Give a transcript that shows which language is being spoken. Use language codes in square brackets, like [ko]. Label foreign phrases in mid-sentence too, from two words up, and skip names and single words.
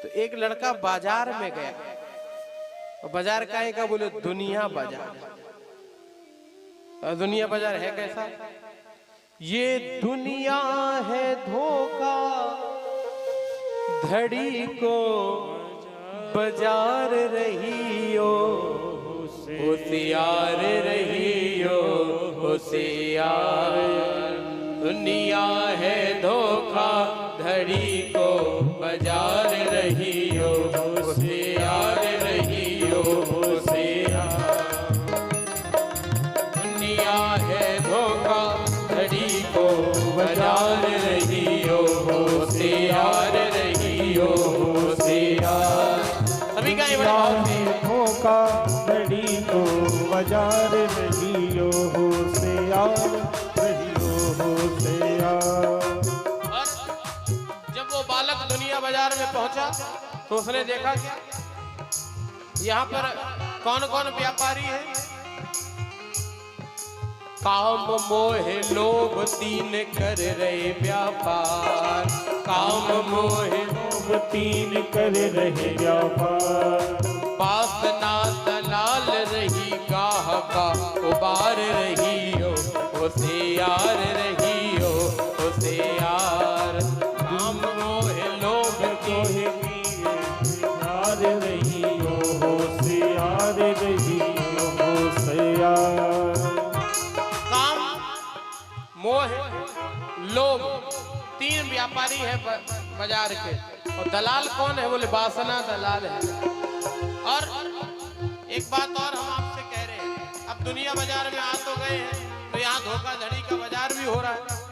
[hi] तो एक लड़का बाजार में गया, और बाजार काहे का बोले, दुनिया बाजार। दुनिया बाजार है कैसा, ये दुनिया है धोखा धड़ी को बाजार रहियो, होशियार रहियो होशियार। दुनिया है धोखा धड़ी को बाजार रहियो, होशियार रहियो होशियार। दुनिया है धोखा धड़ी को बाजार रहियो, होशियार रहियो होशियार। सभी का धोखा धड़ी को बाजार रहियो, होशियार रहियो होशियार। और जब वो बालक दुनिया बाजार में पहुंचा तो उसने देखा कि यहाँ पर कौन कौन व्यापारी है। काम मोह लोभ तीन कर रहे व्यापार, काम मोह लोभ तीन कर रहे व्यापार। वासना दलाल रही गाहका उबार रहियो, होशियार रहियो होशियार। काम मोह लोभ होशियार रहियो होशियार रहियो होशियार। काम मोह लोभ तीन व्यापारी है बाजार के, और दलाल कौन है बोले, वासना दलाल है। और एक बात और हम आपसे कह रहे हैं, अब दुनिया बाजार में आ तो गए हैं तो यहाँ धोखाधड़ी का बाजार भी हो रहा है।